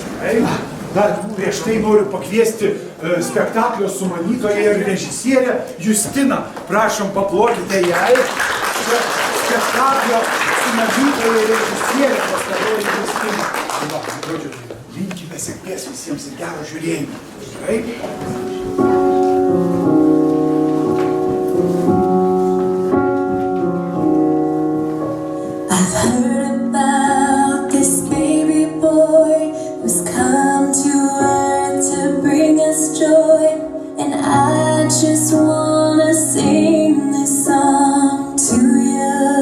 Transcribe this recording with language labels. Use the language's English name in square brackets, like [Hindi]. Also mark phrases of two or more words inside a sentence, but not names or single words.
[Lithuanian] Dar prieš tai noriu pakviesti spektaklio sumanytoją ir režisierę Justiną. Prašom, paplokite jai. Spektaklio sumanytoja ir režisierė pastaroji Justina. Linkime sėkmės visiems ir gero žiūrėjimo. Gerai? [English] I've heard about this baby boy who's come to earth to bring us joy, and I just wanna sing this song to you.